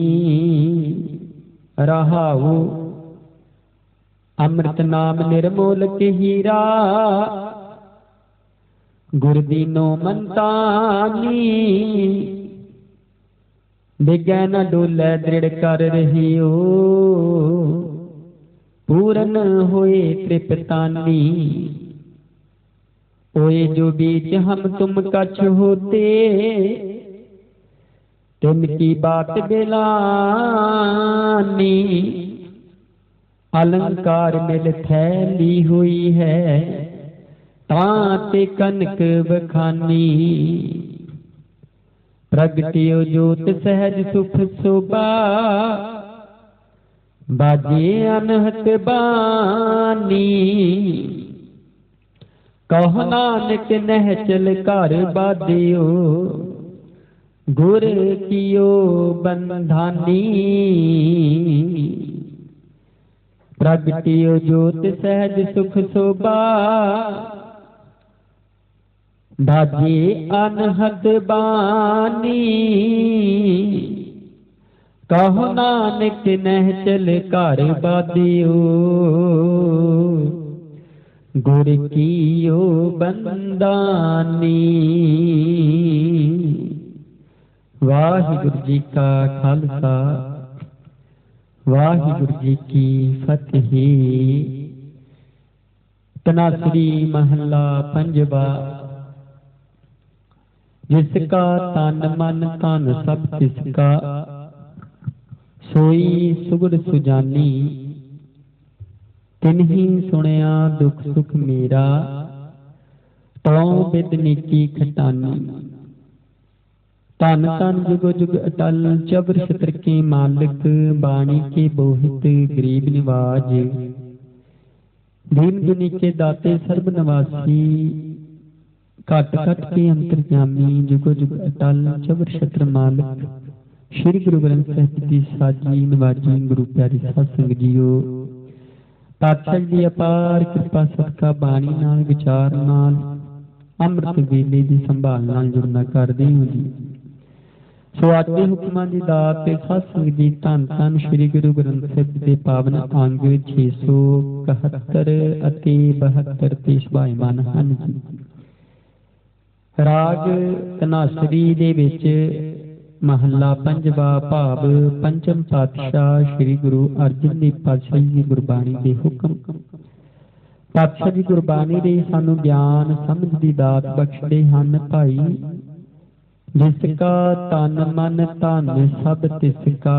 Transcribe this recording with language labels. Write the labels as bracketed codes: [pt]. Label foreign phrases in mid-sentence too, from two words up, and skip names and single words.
[pa] ਰਹਾਉ ਅੰਮ੍ਰਿਤ ਨਾਮ ਨਿਰਮੋਲਕ ਹੀਰਾ, ਗੁਰ ਦੀਨੋ ਮੰਤਾਨੀ। ਡਿਗੈ ਨ ਡੋਲੈ ਦ੍ਰਿੜ੍ਹ ਕਰ ਰਹੀ ਹੋ, ਪੂਰਨ ਹੋਏ ਤ੍ਰਿਪਤਾਨੀ। ਓਏ ਜੋ ਬੀਚ ਹਮ ਤੁਮ ਕਛ ਹੋਤੇ, ਤੁਮ ਕੀ ਬਾਤ ਬੇਲਾਨੀ। ਅਲੰਕਾਰ ਮਿਲ ਥੈਲੀ ਹੁਈ ਹੈ, ਤਾਤੇ ਕਨਕ ਬਖਾਨੀ। ਪ੍ਰਗਟਿਓ ਜੋਤ ਸਹਜ ਸੁਖ ਸੋਭਾ, ਬਾਜੇ ਅਨਹਤ ਬਾਨੀ। ਕਹੋ ਨਾਨਕ ਨਹ ਚਲ ਕਰ ਬਾਦਿਓ, ਗੁਰ ਕੀਓ ਬੰਧਾਨੀ। ਪ੍ਰਗਟਿਓ ਜੋਤ ਸਹਜ ਸੁਖ ਸੋਭਾ, ਬਾਜੇ ਅਨਹਦ ਬਾਨੀ। ਕਹੋ ਨਾਨਕ ਨਹ ਚਲ ਕਰ ਬਾਦਿਓ, ਗੁਰ ਕੀਓ ਬੰਦਾਨੀ। ਵਾਹਿਗੁਰੂ ਜੀ ਕਾ ਖਾਲਸਾ, ਵਾਹਿਗੁਰੂ ਜੀ ਕੀ ਫਤੇਹ। ਤਨਾਸਰੀ ਮਹਲਾ ਪੰਜਵਾਂ। ਜਿਸਕਾ ਤਨ ਮਨ ਧਨ ਸਭ ਤਿਸਕਾ, ਸੋਈ ਸੁਗੜ ਸੁਜਾਨੀ। ਤਿਨ੍ਹੀ ਸੁਣਿਆ ਦੁਖ ਸੁਖ ਮੇਰਾ, ਤੋ ਬਿਦਨੀ ਕੀ ਖਟਾਨੀ। ਧੰਨ ਧੰਨ ਜੁਗ ਜੁਗ ਅਟਲ, ਚਬਰ ਛਤਰ ਕੇ ਮਾਲਿਕ। ਬਾਣੀ ਕੇ ਬੋਹਿਤ ਗਰੀਬ ਨਿਵਾਜ, ਦੀਨ ਦੁਨੀ ਕੇ ਦਾਤੇ ਸਰਬ ਨਵਾਸੀ। ਘਟ ਘਟ ਕੇ ਅੰਤਰਯਾਮੀ, ਜੁਗੋ ਜੁਗ ਅਟਲ ਚਬਰ ਛਤਰ ਮਾਲਿਕ। ਸ੍ਰੀ ਗੁਰੂ ਗ੍ਰੰਥ ਸਾਹਿਬ ਜੀ ਸਾਜੀ ਨਿਵਾਜੀ ਗੁਰੂ ਪਿਆਰੀ ਸਾਧ ਸੰਗਤ ਜੀਓ। ਪਾਤਸ਼ਾਹ ਜੀ ਅਪਾਰ ਕ੍ਰਿਪਾ ਸਦਕਾ ਬਾਣੀ ਨਾਲ ਵਿਚਾਰ ਨਾਲ ਅੰਮ੍ਰਿਤ ਵੇਲੇ ਕੀ ਸੰਭਾਲ ਨਾਲ ਜੁੜਨਾ ਕਰਦੇ ਹੋ ਜੀ। ਸੋ ਅੱਜ ਦੇ ਹੁਕਮਾਂ ਦੀ ਦਾਤ ਤੇ ਸਾਧ ਸੰਗਤ ਜੀ ਧੰਨ ਧੰਨ ਸ੍ਰੀ ਗੁਰੂ ਗ੍ਰੰਥ ਸਾਹਿਬ ਦੇ ਪਾਵਨ ਅੰਗ 671 ਅਤੇ 72 ਤੇ ਸੁਭਾਈਮਾਨ ਹਨ ਜੀ। ਰਾਗ ਤਨਾਸਰੀ ਦੇ ਵਿਚ ਮਹਲਾ ਪੰਜਵਾਂ ਭਾਵ ਪੰਚਮ ਪਾਤਸ਼ਾਹ ਸ੍ਰੀ ਗੁਰੂ ਅਰਜਨ ਦੇਵ ਪਾਤਸ਼ਾਹ ਜੀ ਗੁਰਬਾਣੀ ਦੇ ਹੁਕਮ। ਪਾਤਸ਼ਾਹ ਜੀ ਗੁਰਬਾਣੀ ਦੇ ਸਾਨੂੰ ਗਿਆਨ ਸਮਝ ਦੀ ਦਾਤ ਬਖ਼ਸ਼ਦੇ ਹਨ। ਭਾਈ ਜਿਸਕਾ ਤਨ ਮਨ ਧਨ ਸਭ ਤਿਸਕਾ।